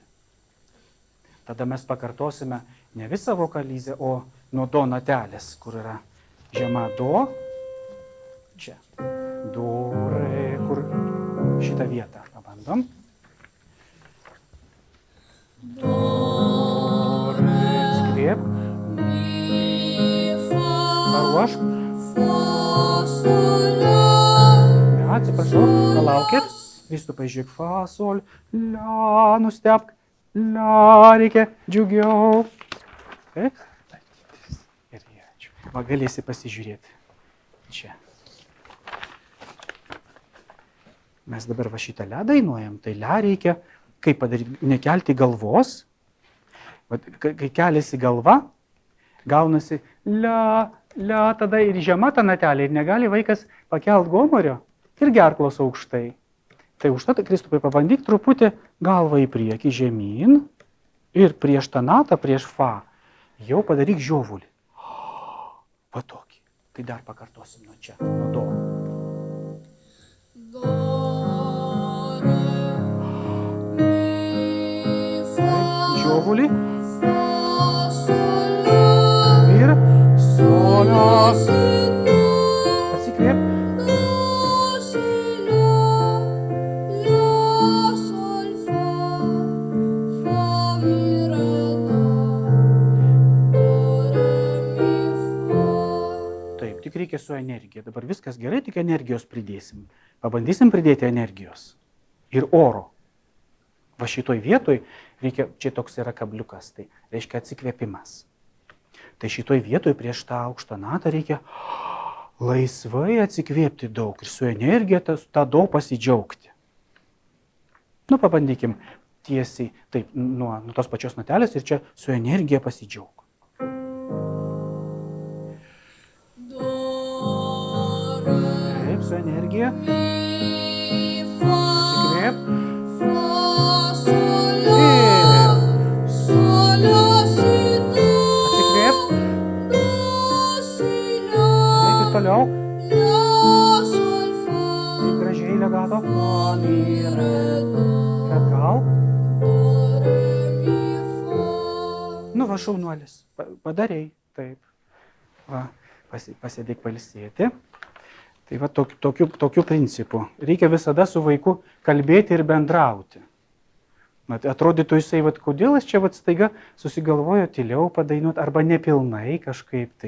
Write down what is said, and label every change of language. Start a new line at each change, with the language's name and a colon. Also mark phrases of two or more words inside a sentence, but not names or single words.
Lithuanian: Tada mes pakartosime ne visą vokalizę, o nuo do natelės, kur yra žema do, čia, do, re, kur šitą vietą pabandom. Do, re, atsikvėp. Paruošk. Ne, atsiprašau, palaukit. Kristupai, žiūrėk, fa, sol, la, nustebk, la, reikia džiugiau. Taip? Ir ačiū. Va, galėsi pasižiūrėti. Čia. Mes dabar va šitą le dainuojam, tai le reikia, kaip padaryti, nekelti galvos. Vat, kai keliasi galva, gaunasi le, tada ir žema ta natelė ir negali vaikas pakelt gomorio ir gerklos aukštai. Tai užtat, Kristupai, pabandyk truputį galvą į priekį žemyn ir prieš tą natą, prieš fa, jau padaryk žiovulį. Va tokį. Tai dar pakartosim nuo čia, nuo do. Do, re, mi, fa, Žiovulį fa, sol, la, ir solio. si, do, Atsikvėp. do, si, la, sol, fa, mi, re, do, re, mi, fa. Taip, tik reikia su energija. Dabar viskas gerai, tik energijos pridėsim. Pabandysim pridėti energijos ir oro. Va šitoj vietoj reikia, čia toks yra kabliukas, tai reiškia atsikvėpimas. Tai šitoj vietoj prieš tą aukštą natą reikia laisvai atsikvėpti daug ir su energija tą daug pasidžiaugti. Nu, pabandykim tiesiai, taip, nuo tos pačios natelės ir čia su energija pasidžiaug. Do, re, Taip, su energija. mi, fa, Atsikvėp. fa, sol, la, sol, la, si, do, Atsikvėp. do, si, la, Taip, ir toliau. la, sol, fa, Taip, gražiai legato. Fa, mi, re. do, Atgal. re, mi, fa. Nu, va šaunuolis. Padarei. Taip. Va, pasėdėk pailsėti. Tai va tokiu principu. Reikia visada su vaiku kalbėti ir bendrauti. Mat, atrodytų jisai, vat, kodėl jis čia vat, staiga susigalvojo tyliau padainuoti arba nepilnai kažkaip tai.